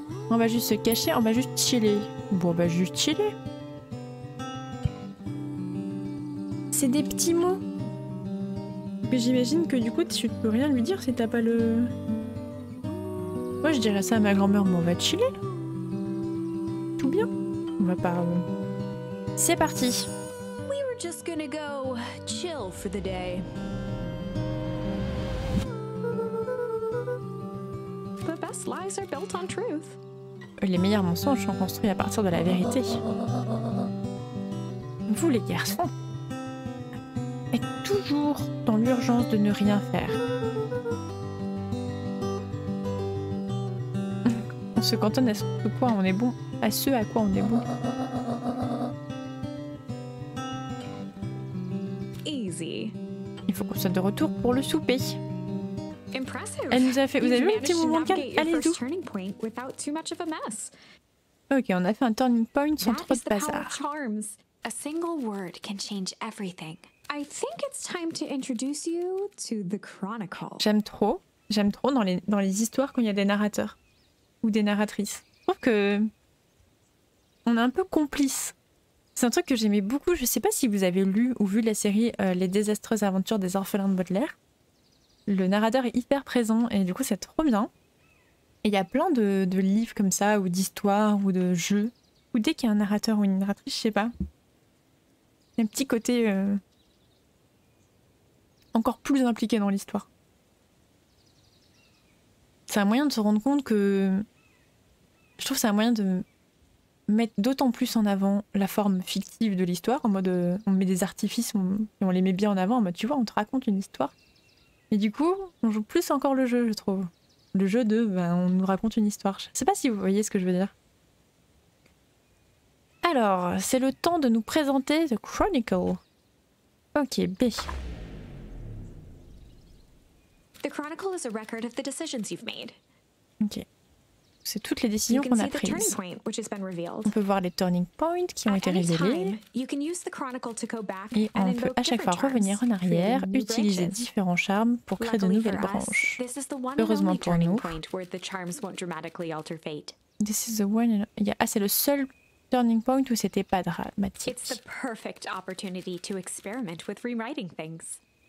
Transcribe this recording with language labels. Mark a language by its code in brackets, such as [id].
[fr] On va juste se cacher, on va juste chiller. Bon, on va juste chiller. C'est des petits mots. Mais j'imagine que du coup, tu peux rien lui dire si t'as pas le... Moi, je dirais ça à ma grand-mère, mais on va chiller. Tout bien. On va pas... C'est parti. [en] We were just gonna go chill for the day. The best lies are built on truth. [fr] Les meilleurs mensonges sont construits à partir de la vérité. Vous, les garçons. est toujours dans l'urgence de ne rien faire. On se cantonne à ce à quoi on est bon, à ce à quoi on est bon. [en] Easy. [fr] Il faut qu'on soit de retour pour le souper. [en] Impressive. [fr] Elle nous a fait. Vous avez vu le petit mouvement de calme? Allez-y. Ok, on a fait un turning point sans trop de bazar. [en] A single word can change everything. I think it's time to introduce you to the Chronicle. [fr] J'aime trop dans les histoires quand il y a des narrateurs ou des narratrices. Je trouve que on est un peu complices. C'est un truc que j'aimais beaucoup. Je sais pas si vous avez lu ou vu la série Les désastreuses aventures des orphelins de Baudelaire. Le narrateur est hyper présent et du coup c'est trop bien. Et il y a plein de livres comme ça, ou d'histoires, ou de jeux, où dès qu'il y a un narrateur ou une narratrice, je sais pas, il y a un petit côté encore plus impliqué dans l'histoire. C'est un moyen de se rendre compte que... Je trouve que c'est un moyen de mettre d'autant plus en avant la forme fictive de l'histoire, en mode on met des artifices et on les met bien en avant, en mode tu vois, on te raconte une histoire. Et du coup, on joue plus encore le jeu, je trouve. Le jeu de, on nous raconte une histoire. Je sais pas si vous voyez ce que je veux dire. Alors, c'est le temps de nous présenter The Chronicle. Ok, B. [en] The Chronicle is a record of the decisions you've made. [fr] Ok. C'est toutes les décisions qu'on a prises. On peut voir les turning points qui ont été révélés. Et on peut à chaque fois revenir en arrière, utiliser différents charmes pour créer de nouvelles branches. Heureusement pour nous. [en] This is the one... [fr] c'est le seul turning point où c'était pas dramatique. [en] It's the perfect opportunity to experiment with rewriting things.